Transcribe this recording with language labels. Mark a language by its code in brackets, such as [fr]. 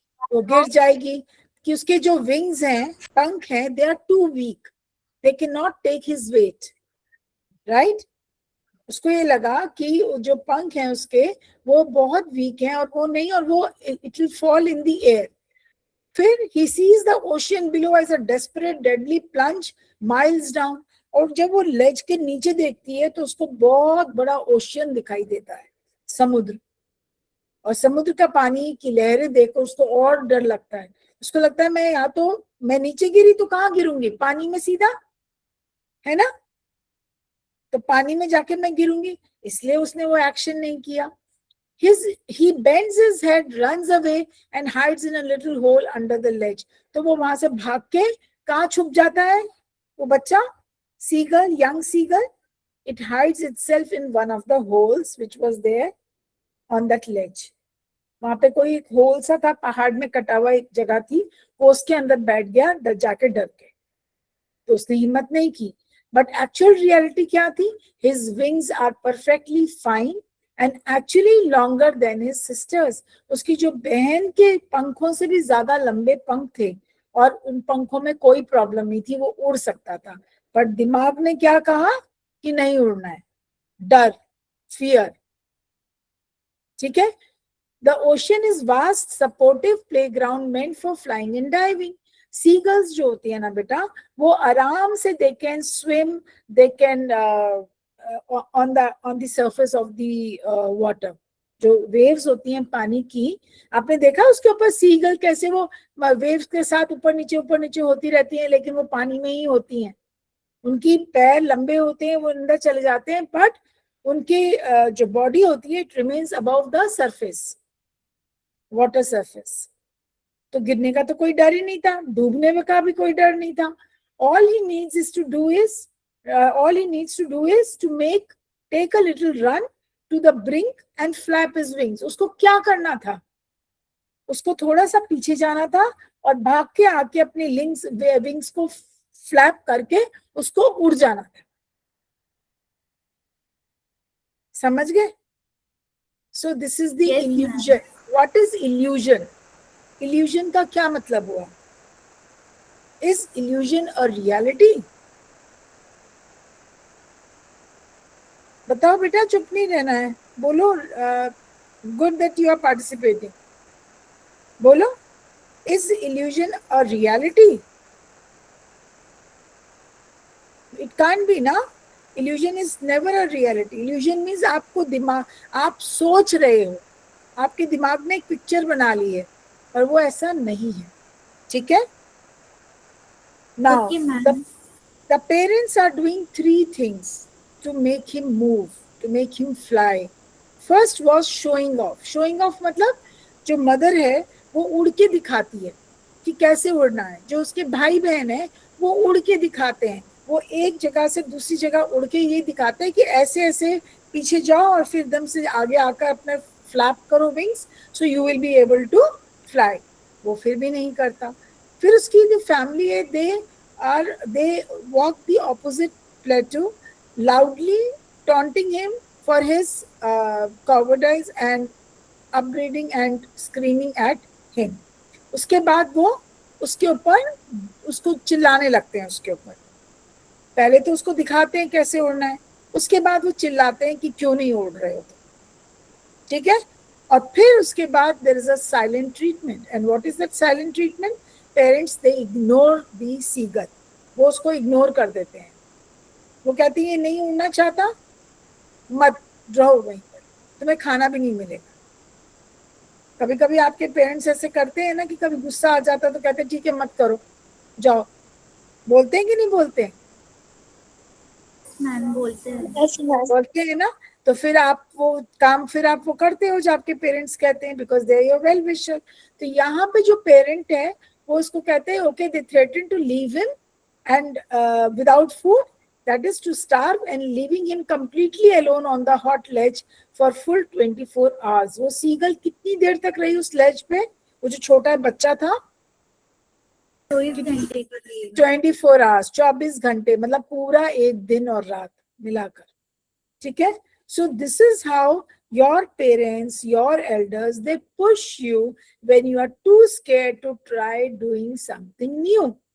[hi] वो गिर जाएगी, कि उसके जो विंग्स हैं, पंख हैं, [en] They are too weak, they can not take his weight. Right. [hi] उसको ये लगा कि जो पंख हैं उसके वो बहुत वीक हैं और वो नहीं, और वो [en] It will fall in the air. फिर he sees the ocean below as a desperate deadly plunge miles down. [hi] और जब वो लेज के नीचे देखती है तो उसको बहुत बड़ा ओशियन दिखाई देता है, समुद्र. और समुद्र का पानी की लहरें देखकर उसको और डर लगता है. उसको लगता है मैं नीचे गिरी तो कहाँ गिरूंगी? पानी में सीधा, है ना. तो पानी में जाके मैं गिरूंगी, इसलिए उसने वो एक्शन नहीं किया. [en] He bends his head, runs away and hides in a little hole under the ledge. [hi] तो वो वहां से भाग के कहाँ छुप जाता है वो बच्चा? [en] Seagull, young seagull, it hides itself in one of the holes which was there on that ledge. [hi] वहां पे कोई एक होल सा था, पहाड़ में कटा हुआ एक जगह थी, वो उसके अंदर बैठ गया जाके डर के, तो उसने हिम्मत नहीं की। [en] but actual reality [hi] क्या थी? [en] His wings are perfectly fine and actually longer than his sisters. [hi] उसकी जो बहन के पंखों से भी ज्यादा लंबे पंख थे, और उन पंखों में कोई प्रॉब्लम नहीं थी, वो उड़ सकता था। पर दिमाग ने क्या कहा कि नहीं उड़ना है, डर, फियर। ठीक है। [en] The ocean is vast, supportive playground meant for flying and diving. Seagulls [hi] जो होती है ना बेटा, वो आराम से [en] they can swim, they can on the surface of the water. [hi] जो waves होती हैं पानी की, आपने देखा उसके ऊपर सीगल कैसे वो waves के साथ ऊपर नीचे होती रहती हैं, लेकिन वो पानी में ही होती हैं। उनकी पैर लंबे होते हैं, वो अंदर चले जाते हैं, बट उनकी जो बॉडी होती है, [en] it remains above the surface, water surface. [hi] तो गिरने का तो कोई डर ही नहीं था, डूबने का भी कोई डर नहीं था। [en] all he needs to do is to take a little run to the brink and flap his wings. [hi] उसको क्या करना था? उसको थोड़ा सा पीछे जाना था और भाग के आके अपने विंग्स को फ्लैप करके उसको उड़ जाना था। समझ गए? [en] So this is the Yes, illusion. What is illusion? [hi] Illusion का क्या मतलब हुआ? [en] Is illusion a reality? [hi] बताओ बेटा, चुप नहीं रहना है, बोलो। [en] Good that you are participating. [hi] बोलो, [en] is illusion a reality? It can't be, ना? Illusion is never a reality. Illusion means [hi] आपको दिमाग, आप सोच रहे हो, आपके दिमाग ने एक पिक्चर बना ली है, पर वो ऐसा नहीं है। ठीक है? Now, [en] Okay, ma'am. the parents are doing 3 things to make him move, to make him fly. First was showing off. [hi] Showing off मतलब जो मदर है वो उड़ के दिखाती है कि कैसे उड़ना है। जो उसके भाई बहन है वो उड़ के दिखाते हैं, वो एक जगह से दूसरी जगह उड़ के ये दिखाते हैं कि ऐसे ऐसे पीछे जाओ और फिर एकदम से आगे आकर अपने फ्लैप करो wings, [en] So you will be able to fly. [hi] वो फिर भी नहीं करता। फिर उसकी जो फैमिली है, [en] they walk the opposite plateau, loudly taunting him for his cowardice and upbraiding and screaming at him. [hi] उसके बाद वो उसके ऊपर उसको चिल्लाने लगते हैं। उसके ऊपर पहले तो उसको दिखाते हैं कैसे उड़ना है, उसके बाद वो चिल्लाते हैं कि क्यों नहीं उड़ रहे हो। ठीक है? और फिर उसके बाद [en] there is a silent treatment. And what is that silent treatment? Parents, they ignore the seagull. [hi] वो उसको इग्नोर कर देते हैं। वो कहती है नहीं उड़ना चाहता, मत रहो वहीं पर, तुम्हें खाना भी नहीं मिलेगा। कभी कभी आपके पेरेंट्स ऐसे करते हैं ना कि कभी गुस्सा आ जाता तो कहते हैं ठीक है मत करो, जाओ। बोलते हैं कि नहीं बोलते हैं? मैम बोलते हैं। बोलते हैं ना। तो फिर आप वो काम करते हो जो आपके पेरेंट्स कहते हैं, [en] Because they are your well wisher. [hi] तो यहाँ पे जो पेरेंट है वो उसको कहते हैं [en] Okay, they threaten to leave him and without food, that is to starve, and leaving him completely alone on the hot ledge for full 24 hours. [hi] वो सीगल कितनी देर तक रही उस लेज पे? वो जो छोटा बच्चा था 24 hours, 24 घंटे, मतलब पूरा एक दिन और रात मिलाकर। ठीक है? [en] So this is how your parents, your elders, they push you when you are too scared to try doing something new.